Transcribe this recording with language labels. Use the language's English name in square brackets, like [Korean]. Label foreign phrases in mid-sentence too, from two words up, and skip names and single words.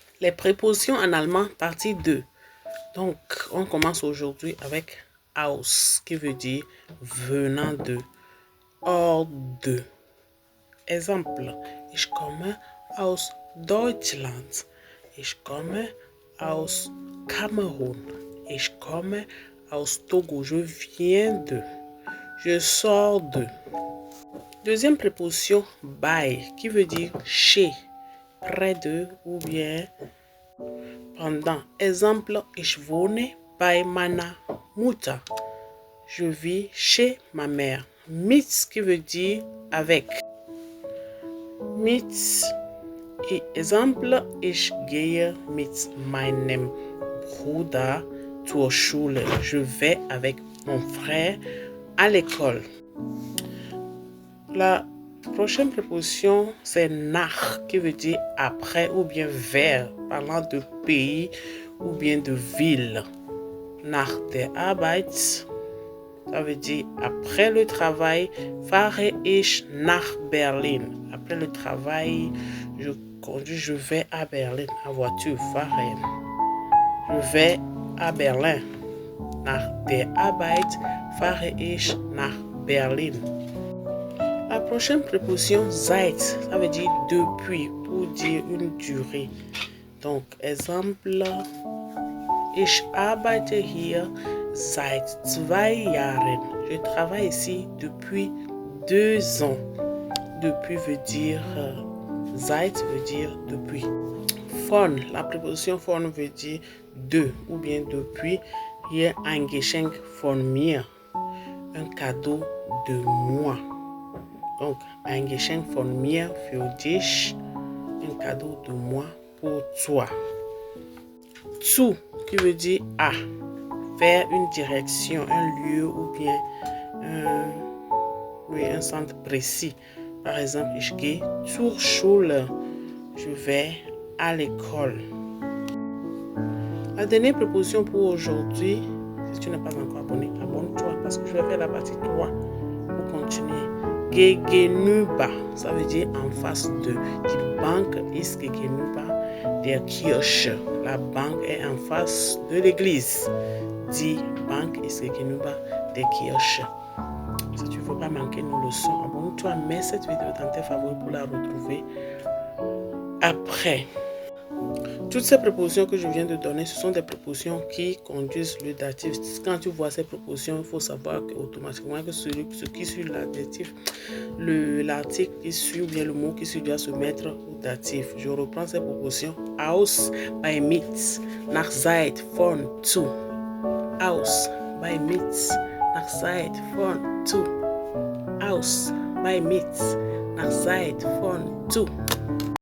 [French] Les prépositions en allemand, partie 2. Donc, on commence aujourd'hui avec aus, qui veut dire venant de, hors de. Exemple, [German] ich komme aus Deutschland. Ich komme aus Cameroun. Ich komme aus Togo. [French] Je viens de. Je sors de. Deuxième préposition, bei, qui veut dire chez, près de ou bien pendant. Exemple, [German] ich wohne bei meiner Mutter. [French] Je vis chez ma mère. Mit, qui veut dire avec. [German] Mit, exemple, ich gehe mit meinem Bruder zur Schule. [French] Je vais avec mon frère à l'école. La prochaine préposition, c'est nach, qui veut dire après ou bien vers, parlant de pays ou bien de ville. [German] Nach der Arbeit, [French] ça veut dire après le travail, [German] fahre ich nach Berlin. [French] Après le travail, je conduis, je vais à Berlin en voiture, fahren. Je vais à Berlin. [German] Nach der Arbeit fahre ich nach Berlin. [French] La prochaine préposition, seit, ça veut dire depuis, pour dire une durée. Donc, exemple, [German] ich arbeite hier seit 2 Jahren. [French] Je travaille ici depuis 2 ans. Depuis veut dire, seit veut dire depuis. Von, la préposition von veut dire de ou bien depuis. [German] Hier ein Geschenk von mir. [French] Un cadeau de moi. Donc, [German] ein Geschenk von mir für dich. [French] Un cadeau de moi pour toi. Zu, qui veut dire à. Vers une direction, un lieu ou bien un centre précis. Par exemple, [German] ich gehe zur Schule. [French] Je vais à l'école. La dernière préposition pour aujourd'hui, si tu n'es pas encore abonné, abonne-toi parce que je vais faire la partie 3 pour continuer. Gegenüber, ça veut dire en face de. [German] Die Bank ist gegenüber der Kirche. [French] La banque est en face de l'église. [German] Die Bank ist gegenüber der Kirche. [French] Si tu ne veux pas manquer nos leçons, abonne-toi, mets cette vidéo dans tes favoris pour la retrouver après. Toutes ces prépositions que je viens de donner, ce sont des prépositions qui conduisent le datif. Quand tu vois ces prépositions, il faut savoir automatiquement que ce qui suit l'adjectif, l'article qui suit ou bien le mot qui suit doit se mettre au datif. Je reprends ces prépositions. [German] Aus, bei, mit, nach, seit, von, zu. Aus, bei, mit, nach, seit, von, zu. Aus, bei, mit, nach, seit, von, zu.